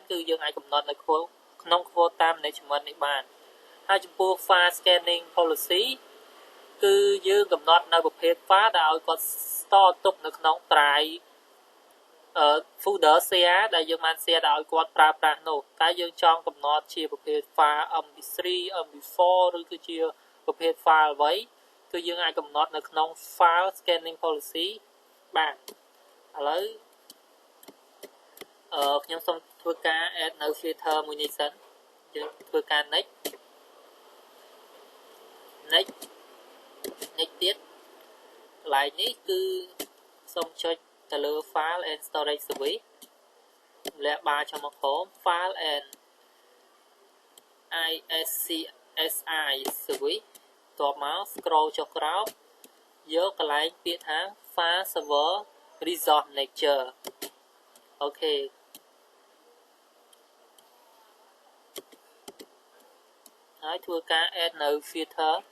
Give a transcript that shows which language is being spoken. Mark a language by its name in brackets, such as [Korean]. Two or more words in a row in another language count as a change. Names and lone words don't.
[Khmer] គឺយើងអាចកំណត់នៅក្នុង [English] quota management [Khmer] នេះបានហើយចំពោះ [English] file scanning policy [Khmer] គឺយើងកំណត់នៅប្រភេទ file ដែលឲ្យគាត់ store ទុកនៅក្នុង [English] drive folder share [Khmer] ដែលយើងបាន share ឲ្យគាត់ប្រើប្រាស់នោះតែយើងចង់កំណត់ជាប្រភេទ file mp3 mp4 ឬគឺជាប្រភេទ file អ្វីគឺយើងអាចកំណត់នៅក្នុង [English] file scanning policy [Khmer] បានឥឡូវ ខ្ញុំសូមធ្វើការ add នៅ filter មួយនេះសិនយើងធ្វើការ next ទៀតកន្លែងនេះគឺសូមចុចទៅលើ [English] file and storage service [Khmer] ម្លាក់បារចុះមកក្រោម [English] file and iscsi service [Khmer] តបមក scroll ចុះក្រោមយកកន្លែងពាក្យថា [English] file server resource manager [Khmer] អូខេ ហើយធ្វើការ add នៅ filter